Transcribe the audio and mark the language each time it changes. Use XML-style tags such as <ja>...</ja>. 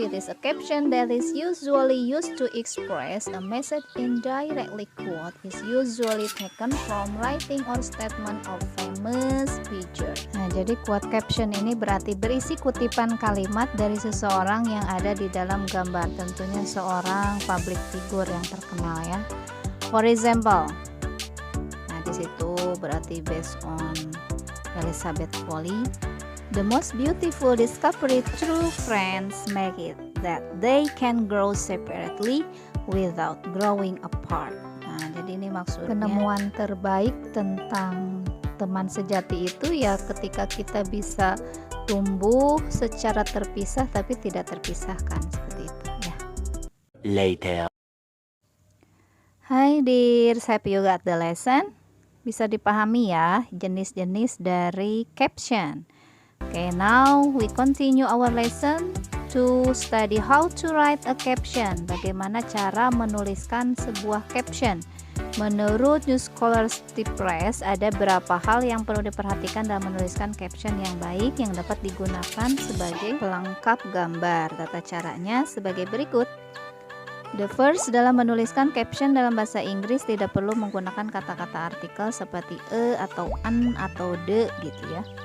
<en>It is a caption that is usually used to express a message indirectly. Quote is usually taken from writing or statement of famous figure.</en> <id>Nah, jadi quote caption ini berarti berisi kutipan kalimat dari seseorang yang ada di dalam gambar, tentunya seorang public figure yang terkenal ya.</id> <en>For example,</en> <id>nah di situ berarti</id> <en>based on Elizabeth Polly. The most beautiful discovery true friends make it that they can grow separately without growing apart.</en> <id>Nah, jadi ini maksudnya penemuan terbaik tentang teman sejati itu ya ketika kita bisa tumbuh secara terpisah tapi tidak terpisahkan, seperti itu ya.</id> <en>Later. Hi dears, hope you got the lesson.</en> <id>Bisa dipahami ya jenis-jenis dari caption.</id> <en>Okay, now we continue our lesson to study how to write a caption.</en> <id>Bagaimana cara menuliskan sebuah caption. Menurut New Scholastic Press, ada beberapa hal yang perlu diperhatikan dalam menuliskan caption yang baik yang dapat digunakan sebagai pelengkap gambar. Tata caranya sebagai berikut.</id> <en>The first,</en> <id>dalam menuliskan caption dalam bahasa Inggris tidak perlu menggunakan kata-kata artikel seperti atau an atau de gitu ya.</id>